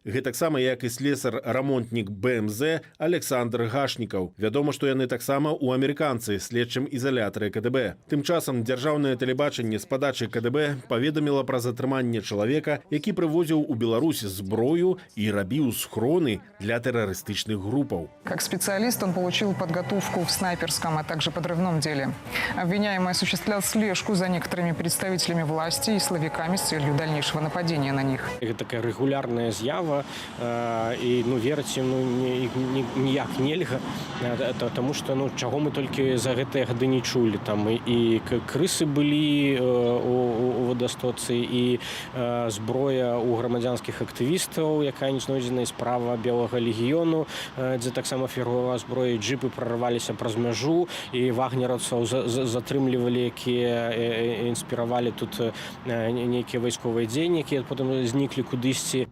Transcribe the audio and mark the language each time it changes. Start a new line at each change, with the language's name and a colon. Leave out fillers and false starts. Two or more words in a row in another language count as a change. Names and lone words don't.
Belarusian: Гэтаксама як і слесар-рамонтнік БМЗ Александр Гашнікаў. Вядома, што яны таксама ў амерыканцы, следчым изолятары КДБ. Тым часам дзяржаўнае тэлебачанне з падачы КДБ паведаміла пра затрыманне чалавека, які прывозіў у Беларусь зброю і рабіў схроны для тэрарыстычных групаў.
Russian: Как специалист он получил подготовку в снайперском, а также подрывном деле. Обвиняемый осуществлял слежку за некоторыми представителями власти и силовиками с целью дальнейшего нападения на них. Это такая регулярная
Belarusian: з'ява, и верыць ніяк нельга,
Russian: потому что
Belarusian: чаго мы толькі за гэтыя гады не чулі. Там і крысы былі у вадастоцы, і зброя у грамадзянскіх актывістаў, якая не знойдзена з права Белага легіёну, дзе таксама таксама фігурова зброя, джипы прорваліся праз мяжу, і вагнераўцаў затрымлівалі, якія інспіравалі тут нейкія вайсковыя дзеянні, якія потым зніклі кудысьці.